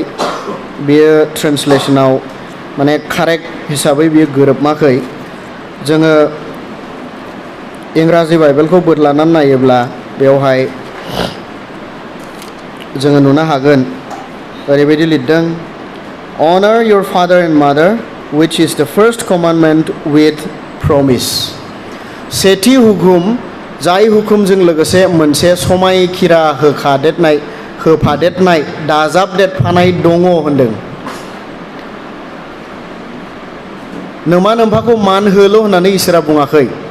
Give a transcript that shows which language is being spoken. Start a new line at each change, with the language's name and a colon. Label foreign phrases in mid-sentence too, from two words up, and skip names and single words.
Bodo: बेयो ट्रेन्सलेसनाव कारेक्ट हिसाबै बियो गोरोबाखै। जोङो इंराजि बाइबेलखौ बोदलानानै नायोब्ला बेवहाय जोङो नुनो हागोन, ओरैबायदि लिरदों,
English: Honor your father and mother, which is the first commandment with promise.
Bodo: सेथि हुकुम, जाय हुकुमजों लोगोसे मोनसे समायखिरा होफादेरनाय दाजाबदेरफानाय दङ होनदों। नोमा नोम्फाखौ मान होल' होननानै इसोरा बुङाखै।